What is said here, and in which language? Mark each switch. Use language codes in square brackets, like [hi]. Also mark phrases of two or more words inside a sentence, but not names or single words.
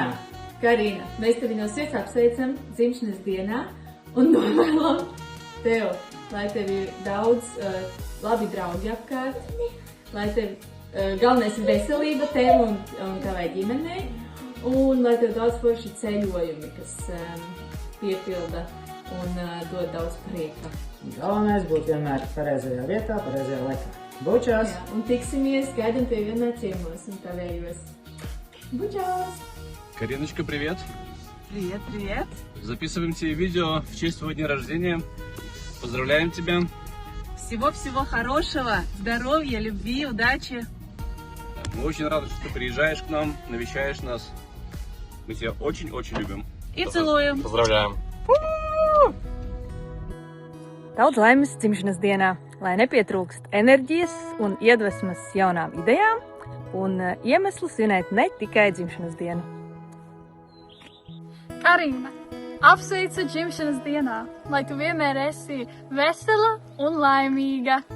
[lv] Karina, mēs tevi no sirds apsveicam dzimšanas dienā un novēlam tev, lai tev ir daudz labi draugi apkārt, lai tev galvenais ir veselība tev un tavai ģimenei, un lai tev daudz forši ceļojumi, kas piepilda un dod daudz prieka. Galvenais būt vienmēr pareizajā vietā, pareizajā laikā. Bučās! Jā, un tiksimies, gaidam tevi vienmēr ciemos un tavējos. Bučās! [ru] Кариночка, привет! Привет, привет! Записываем тебе видео в честь твоего дня рождения. Поздравляем тебя! Всего-всего хорошего, здоровья, любви, удачи! Мы очень рады, что ты приезжаешь к нам, навещаешь нас. Мы тебя очень-очень любим. И целуем! Поздравляем! [lv] Daudz laimes dzimšanas dienā, lai nepietrūkst enerģijas un iedvesmas jaunām idejām un iemeslu svinēt ne tikai dzimšanas dienu. Karina, apsveicu dzimšanas dienā, lai tu vienmēr esi vesela un laimīga.